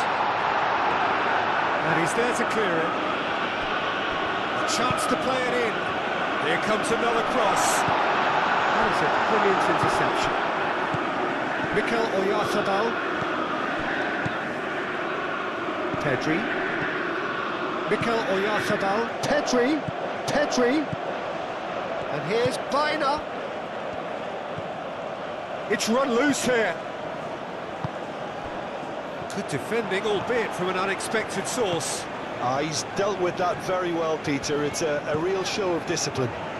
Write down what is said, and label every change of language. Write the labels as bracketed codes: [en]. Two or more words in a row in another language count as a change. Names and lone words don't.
[en] And he's there to clear it. A chance to play it in. Here comes another cross. That is a brilliant interception. Mikel Oyarzabal. Pedri. Mikel Oyarzabal. Pedri. And here's Baina. It's run loose here. Good defending, albeit from an unexpected source. He's dealt with that very well, Peter. It's a real show of discipline.